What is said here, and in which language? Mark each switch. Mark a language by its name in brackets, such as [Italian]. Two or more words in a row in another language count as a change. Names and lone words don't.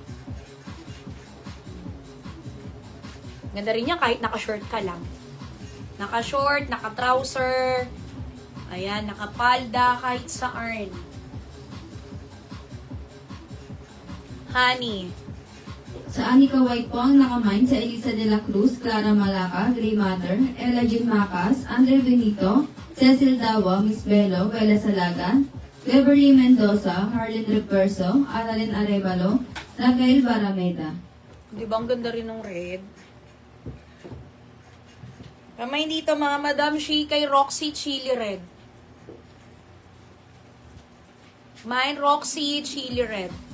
[Filipino] Ganda rin yan kahit naka-short ka lang. Naka-short, naka-trouser. Ayan, naka-palda, kahit saan. Honey. Sa Anika White po ang nakamain sa Elisa de la Cruz, Clara Malaca, Grey Matter, Ella Jean Macas, Andre Benito, Cecil Dawa, Miss Bello, Bella Salaga, Beverly Mendoza, Harlan Reverso, Annalyn Arevalo, Raquel Barameda. Di ba ang ganda rin ng red? Kamay dito, mga madam, kay Roxy Chili Red. Mine, Roxy Chili Red.